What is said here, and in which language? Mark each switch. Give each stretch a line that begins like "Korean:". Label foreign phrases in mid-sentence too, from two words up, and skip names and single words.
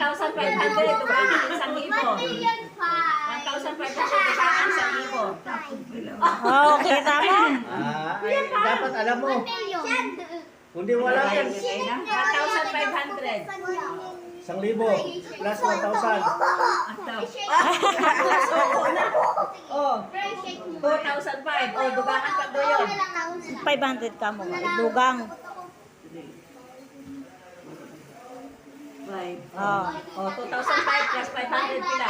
Hiligaynon: 1,500. Dugangan at 1,000. 1 million 5. 1,500. Dugangan sa 1,000.
Filipino: Oh, okay, tama. Ay, dapat alam mo. Million. Kundi wala yan. 1,500. plus 1,000. Oh, 2,005.
Hiligaynon: Oh, dugangan pa do yun. 500 ka mo. Dugang. Oh. Oh, 2,005 plus 500 pila.